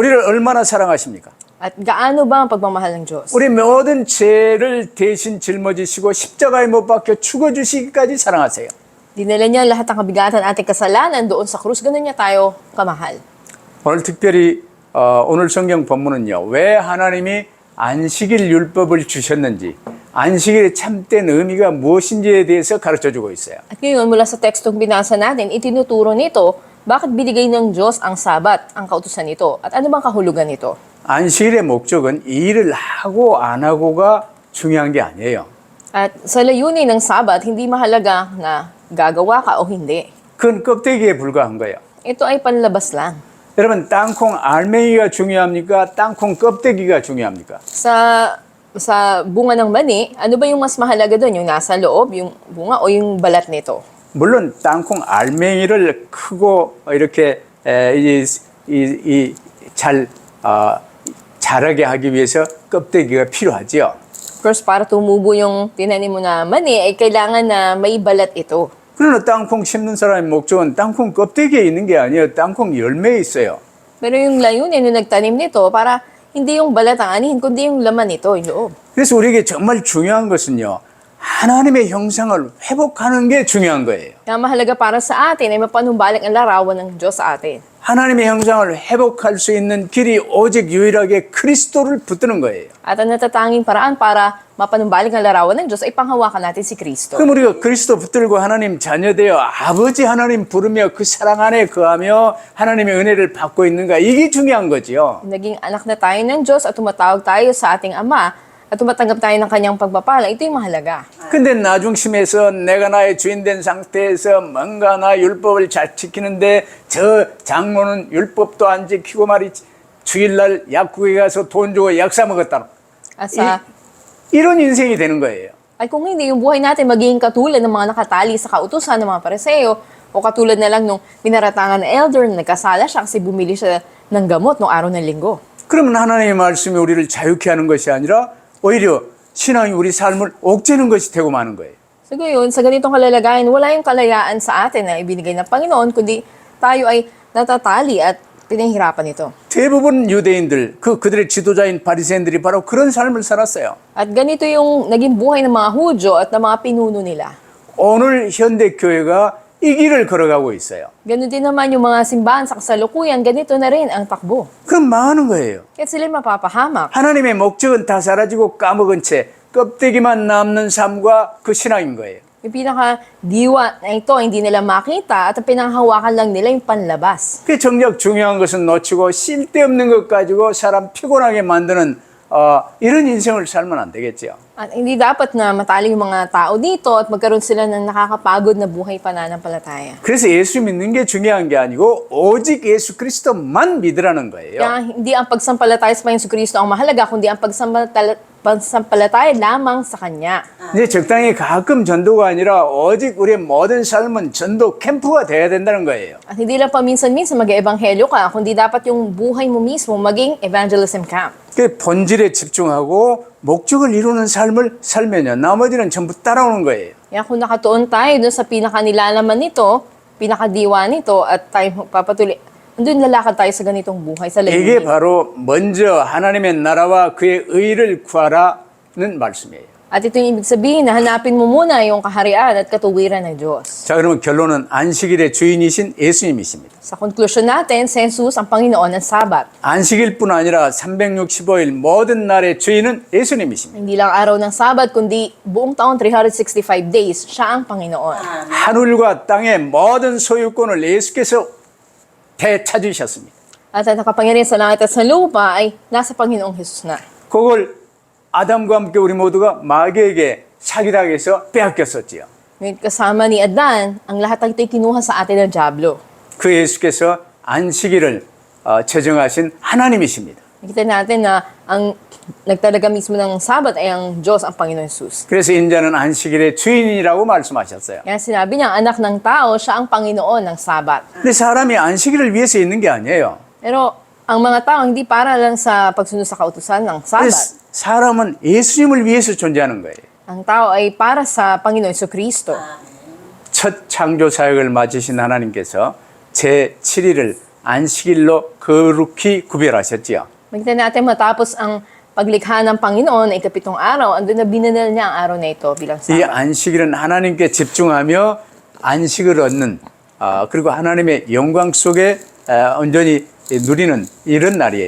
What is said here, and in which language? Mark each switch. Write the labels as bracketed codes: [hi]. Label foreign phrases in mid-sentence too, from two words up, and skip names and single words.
[ko] 우리를 얼마나 사랑하십니까? [tl] At gaano ba ang pagmamahal ng Diyos? [ko] 우리 모든 죄를 대신 짊어지시고 십자가에 못 박혀 죽어주시기까지 사랑하세요. [tl] Dinala niya lahat ng kabigatan ating kasalanan doon sa krus. Ganun niya tayo kamahal. [ko] 오늘 특별히 오늘 성경 본문은요. 왜 하나님이 안식일 율법을 주셨는지 안식일의 참된 의미가 무엇인지에 대해서 가르쳐주고 있어요. [tl] At ngayon, mula sa tekstong binasa natin, itinuturo nito bakit binigay ng Diyos ang Sabat, ang kautusan nito, at ano bang kahulugan nito? [ko] 안식일의 목적은 일을 하고 안 하고가 중요한 게 아니에요. [tl] At sa layunin ng Sabat, hindi mahalaga na gagawa ka o hindi. [ko] 그건 껍데기에 불과한 거예요. [tl] Ito ay panlabas lang. [ko] 여러분 땅콩 알맹이가 중요합니까? 땅콩 껍데기가 중요합니까? [tl] Sa bunga ng mani, ano ba yung mas mahalaga doon? Yung nasa loob, yung bunga o yung balat nito? [ko] 물론 땅콩 알맹이를 크고 이렇게 잘 자라게 하기 위해서 껍데기가 필요하죠. [en] Of course, [tl] para tumubo yung tinanim mo na mani, ay kailangan na may balat ito. [ko] 그러나 땅콩 심는 사람의 목적은 땅콩 껍데기에 있는 게 아니에요. 땅콩 열매에 있어요. [tl] Pero yung layunin yung nagtanim nito, para hindi yung balat ang anihin, kundi yung laman nito, yung loob. [ko] 그래서 우리에게 정말 중요한 것은요. 하나님의 형상을 회복하는 게 중요한 거예요. [tl] Kaya mahalaga para sa atin ay mapanumbalik ang larawan ng Diyos sa atin. [ko] 하나님의 형상을 회복할 수 있는 길이 오직 유일하게 그리스도를 붙드는 거예요. [tl] At ang natatanging paraan para mapanumbalik ang larawan ng Diyos ay panghawakan natin si Kristo. [ko] 그럼 우리가 그리스도 붙들고 하나님 자녀되어 아버지 하나님 부르며 그 사랑 안에 거하며 하나님의 은혜를 받고 있는가 이게 중요한 거지요. [tl] Naging anak na tayo ng Diyos at tumatawag tayo sa ating Ama at tumatanggap tayo ng kanyang pagpapala, ito yung mahalaga. [ko] 근데 나중심에서 내가 나의 주인 된 상태에서 뭔가 나 율법을 잘 지키는데 저 장모는 율법도 안 지키고 말이지 주일날 약국에 가서 돈 주고 약 사 먹었다. [tl] At sa, [ko] 이런 인생이 되는 거예요. [tl] ay kung hindi, yung buhay natin magiging katulad ng mga nakatali sa kautusan ng mga pariseo o katulad na lang nung pinaratangan na elder na nagkasala siya kasi bumili siya ng gamot noong araw ng linggo. [ko] 그러면 하나님의 말씀이 우리를 자유케 하는 것이 아니라 오히려 신앙이 우리 삶을 옥죄는 것이 되고 마는 거예요. [tl] So ngayon, sa ganitong kalalagayan, wala yung kalayaan sa atin na ibinigay ng Panginoon, kundi tayo ay natatali at pinahihirapan ito. [ko] 대부분 유대인들, 그들의 지도자인 바리새인들이 바로 그런 삶을 살았어요. [tl] At ganito yung naging buhay ng mga Hudyo at ng mga pinuno nila. [ko] 오늘 현대 교회가 이 길을 걸어가고 있어요. [tl] Ganun din naman yung mga simbahan sa kasalukuyan, ganito na rin ang takbo. [ko] 그럼 망하는 거예요. [tl] Kaya sila mapapahamak. [ko] 하나님의 목적은 다 사라지고 까먹은 채 껍데기만 남는 삶과 그 신앙인 거예요. [tl] Yung pinaka-diwa na ito, hindi nila makita at ang pinanghawakan lang nila yung panlabas. [ko] 그 정작 중요한 것은 놓치고 쓸데없는 것 가지고 사람 피곤하게 만드는 이런 인생을 살면 안 되겠죠. [tl] At hindi dapat na matali yung mga tao dito at magkaroon sila ng nakakapagod na buhay pananampalataya. [ko] 그래서 예수 믿는 게 중요한 게 아니고 오직 예수 그리스도만 믿으라는 거예요. [tl] Kaya hindi ang pagsampalataya sa Panginoon Kristo ang mahalaga, kundi ang pagsampalataya lamang sa Kanya. [ko] 이제 적당히 가끔 전도가 아니라 오직 우리의 모든 삶은 전도 캠프가 돼야 된다는 거예요. [tl] At hindi lang paminsan-minsan mag-eebanghelyo ka, kundi dapat yung buhay mo mismo maging [en] evangelism camp. [ko] 그 본질에 집중하고 목적을 이루는 삶을 살면요. 나머지는 전부 따라오는 거예요. [tl] Kaya kung nakatuon tayo dun sa pinakanilalaman nito, pinakadiwa nito, at tayo papatuloy, andun lalakad tayo sa ganitong buhay, sa [ko] 이게 [tl] layunin. [ko] 바로 먼저 하나님의 나라와 그의 의를 구하라는 말씀이에요. [tl] At ito yung ibig sabihin na hanapin mo muna yung kaharian at katuwiran ng Diyos. [ko] 자, 그러면 결론은 안식일의 주인이신 예수님이십니다. [tl] Sa konklusyon natin, si Jesus ang Panginoon ng Sabat. [ko] 안식일뿐 아니라 365일 모든 날의 주인은 예수님이십니다. [tl] Hindi lang araw ng Sabat, kundi buong taon, 365 days, siya ang Panginoon. [ko] 하늘과 땅의 모든 소유권을 예수께서 되찾으셨습니다. [tl] At ang nakapangyarihan sa langit at sa lupa ay nasa Panginoong Jesus na. [ko] 그걸 아담과 함께 우리 모두가 마귀에게 사기당해서 빼앗겼었지요. [tl] Ngayon kasama ni Adan, ang lahat ay kinuha sa atin ng Diablo. [ko] 그 예수께서 안식일을 제정하신 하나님이십니다. [tl] Nakita natin na ang nagtalaga mismo ng Sabat ay ang Diyos, ang Panginoon Jesus. [ko] 그래서 인자는 안식일의 주인이라고 말씀하셨어요. [tl] Kaya sinabi niya, anak ng tao, siya ang Panginoon ng Sabat. [ko] 근데 사람이 안식일을 위해서 있는 게 아니에요. [tl] Pero ang mga tao hindi para lang sa pagsunod sa kautusan ng Sabat. [ko] 사람은 예수님을 위해서 존재하는 거예요. [tl] Ang tao ay para sa Panginoon Kristo. [ko] 첫 창조 사역을 마치신 하나님께서 제7일을 안식일로 거룩히 구별하셨지요. [tl] Makita natin matapos ang paglikha ng Panginoon ay ikapitong araw, andun na binanal niya ang araw na ito bilang [ko] 이 [tl] Sabat. [ko] 안식일은 하나님께 집중하며 안식을 얻는 그리고 하나님의 영광 속에 온전히 누리는 이런 날이에요.